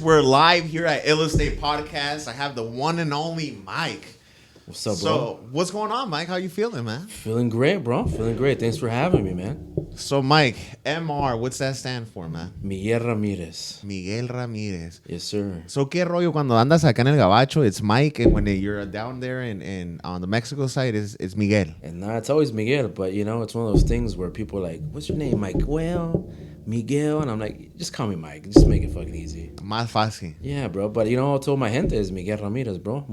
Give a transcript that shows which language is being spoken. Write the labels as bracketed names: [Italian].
[English] We're live here at Ill Estate Podcast. I have the one and only Mike. What's up, bro? So, what's going on, Mike? How you feeling, man? Feeling great, bro. Feeling great. Thanks for having me, man. So, Mike, MR, what's that stand for, man? Miguel Ramirez. Miguel Ramirez. Yes, sir. [Spanish] So, ¿qué rollo cuando andas acá en el Gabacho? [English] It's Mike, and when you're down there in on the Mexico side, it's Miguel. And nah, it's always Miguel, but you know, it's one of those things where people are like, "What's your name, Mike?" Well, Miguel, and I'm like, just call me Mike. Just make it fucking easy. [Spanish] Más fácil. [English] Yeah, bro. But you know, I told my gente is Miguel Ramirez, bro.